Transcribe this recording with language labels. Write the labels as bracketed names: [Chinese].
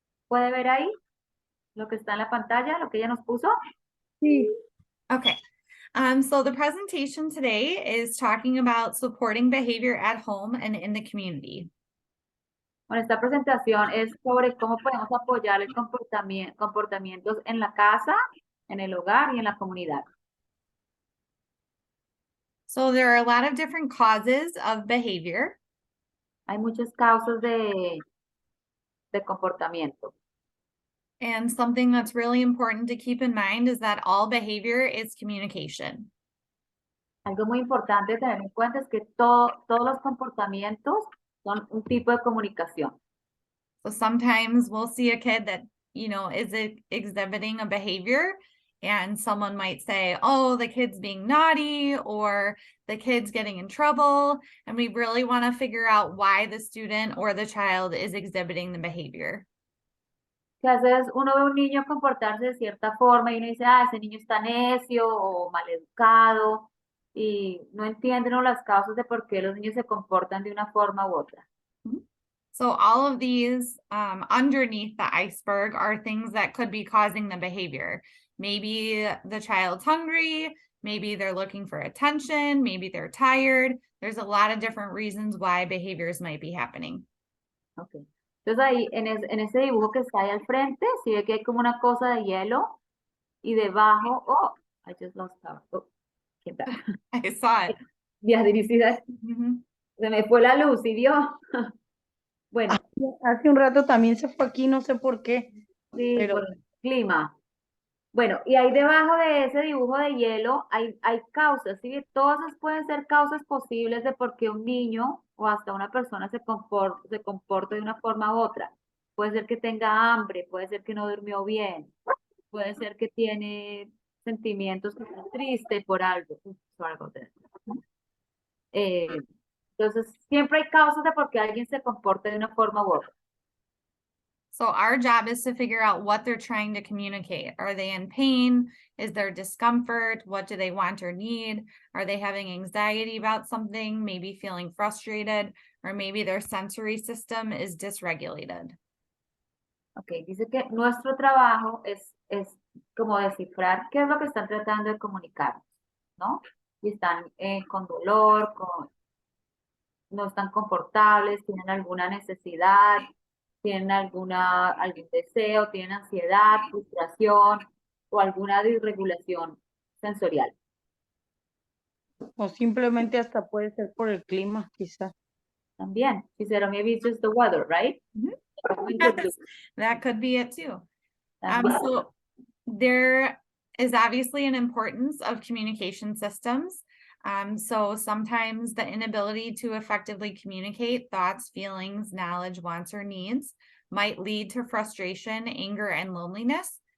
[Spanish] ¿Puede ver ahí lo que está en la pantalla, lo que ella nos puso? Sí. [English] Okay. So the presentation today is talking about supporting behavior at home and in the community. [Spanish] Bueno, esta presentación es sobre cómo podemos apoyar el comportamientos en la casa, en el hogar y en la comunidad. [English] So there are a lot of different causes of behavior. [Spanish] Hay muchas causas de comportamiento. [English] And something that's really important to keep in mind is that all behavior is communication. [Spanish] Algo muy importante tener en cuenta es que todos los comportamientos son un tipo de comunicación. [English] So sometimes we'll see a kid that, is exhibiting a behavior, and someone might say, oh, the kid's being naughty or the kid's getting in trouble. And we really want to figure out why the student or the child is exhibiting the behavior. [Spanish] Que a veces uno ve a un niño comportarse de cierta forma y uno dice, ese niño está necio o maleducado, y no entienden las causas de por qué los niños se comportan de una forma u otra. [English] So all of these underneath the iceberg are things that could be causing the behavior. Maybe the child's hungry, maybe they're looking for attention, maybe they're tired. There's a lot of different reasons why behaviors might be happening. Okay. [Spanish] Entonces ahí, en ese dibujo que está ahí al frente, si ve que hay como una cosa de hielo y debajo, [English] oh, I just lost power. Oh, came back. I saw it. [Spanish] Ya, dirigida, se me fue la luz, ¿y vio? Bueno. Hace un rato también se fue aquí, no sé por qué. Sí, pero... por el clima. Bueno, y ahí debajo de ese dibujo de hielo hay causas, ¿sí? Todas esas pueden ser causas posibles de por qué un niño o hasta una persona se comporta de una forma u otra. Puede ser que tenga hambre, puede ser que no durmió bien, puede ser que tiene sentimientos que está triste por algo. Entonces, siempre hay causas de por qué alguien se comporta de una forma u otra. [English] So our job is to figure out what they're trying to communicate. Are they in pain? Is there discomfort? What do they want or need? Are they having anxiety about something? Maybe feeling frustrated, or maybe their sensory system is dysregulated. [Spanish] Ok, dice que nuestro trabajo es como descifrar qué es lo que están tratando de comunicar, ¿no? Si están con dolor, no están confortables, tienen alguna necesidad, tienen algún deseo, tienen ansiedad, frustración o alguna disregulación sensorial. O simplemente hasta puede ser por el clima, quizás. También, [English] she said, maybe it's just the weather, right? Yes, that could be it too. [Spanish] También. [English] So there is obviously an importance of communication systems. So sometimes the inability to effectively communicate thoughts, feelings, knowledge, wants, or needs might lead to frustration, anger, and loneliness.